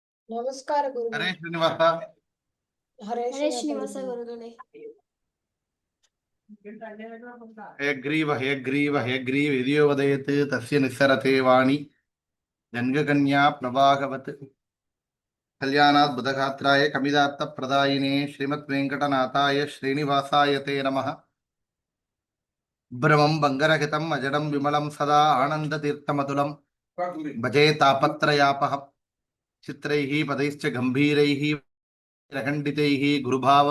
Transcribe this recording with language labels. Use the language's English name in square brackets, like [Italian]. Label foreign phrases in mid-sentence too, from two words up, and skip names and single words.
[Kannada] ನಮಸ್ಕಾರ ಹರೇ ಗುರುಗಳೇ. ಶ್ರೀನಿವಾಸ. ಹರೇ ಹರೇ ಶ್ರೀನಿವಾಸ ಗುರುಗಳೇ. [Sanskrit] ಹಯಗ್ರೀವ ಹಯಗ್ರೀವ ಹಯಗ್ರೀವ ಯದಿಯೋ ವದಯತ್ ತಸ್ಯ ನಿಸ್ಸರತೆ ವಾಣಿ ಜನ್ಗಕನ್ಯಾ ಪ್ರಭಾಗವತ್ ಕಲ್ಯಾಣಾತ್ ಬುಧಗಾತ್ರಾಯ ಕಮಿದಾತ್ತ ಪ್ರದಾಯಿನೇ ಶ್ರೀಮತ್ ವೆಂಕಟನಾಥಾಯ ಶ್ರೀನಿವಾಸಾಯ ತೇ ನಮಃ. ಭ್ರಮಂ ಭಂಗರಹಿತಂ ಅಜಡಂ ವಿಮಲಂ ಸದಾ ಆನಂದತೀರ್ಥಮತುಲಂ ಭಜೇ ತಾಪತ್ರಯಾಪಹಂ ಚಿತ್ರೈಃ ಪದೈಶ್ಚ ಗಂಭೀರೈಃ ಪ್ರಖಂಡಿತೈಃ ಗುರುಭಾವಂ